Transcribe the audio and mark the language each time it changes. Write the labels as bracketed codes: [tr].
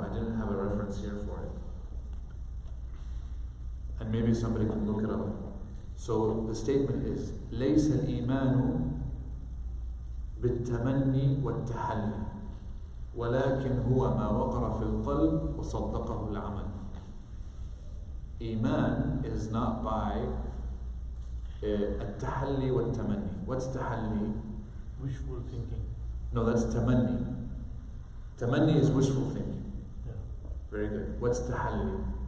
[en] I didn't have a reference here for it. And maybe somebody can look it up. So the statement is, [ar] ليس الإيمان بالتمني والتحلي ولكن هو ما وقر في القلب وصدقه العمل. [en] Iman is not by [ar] التحلي والتمني. [en] What's تحلي? Wishful thinking. No, that's tamanni. Tamanni is wishful thinking. Yeah. Very good. What's tahalli?